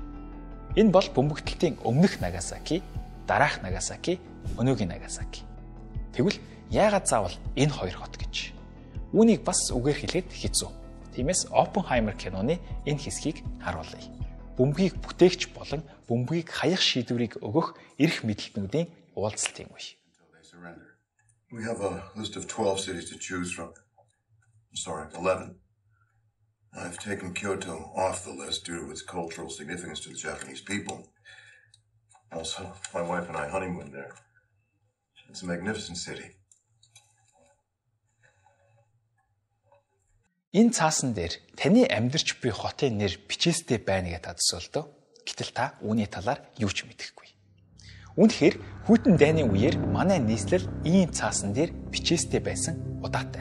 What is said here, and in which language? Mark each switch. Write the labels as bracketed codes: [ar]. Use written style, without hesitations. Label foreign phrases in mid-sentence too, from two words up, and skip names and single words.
[mn] Энэ бол бөмбөгдөлтийн өмнөх Нагасаки, дараах Нагасаки, өнөөгийн Нагасаки. Тэгвэл яагаад заавал энэ хоёр хот гэж? Үүнийг бас үгээр хэлэхэд хэцүү. Тиймээс Оппенхаймер киноны энэ хэсгийг харуулъя. Бөмбөгийг бүтээгч болон бөмбөгийг хаях шийдвэрийг өгөх эрх мэдэлтнүүдийн уулзалтын үе. [en] We have a list of 12 cities to choose from. Sorry, 11. I've taken Kyoto off the list due to its cultural significance to the Japanese people. Also, my wife and I honeymooned there. It's a magnificent city. [mn] Энэ цаасан дээр таны амьдарч буй хотын нэр бичээстэй байна гэж та төсөөлдөө. Гэтэл та үүний талаар юу ч мэдэхгүй. Үнэхээр хүйтэн дайны үеэр манай нийслэл ийм цаасан дээр бичээстэй байсан удаатай.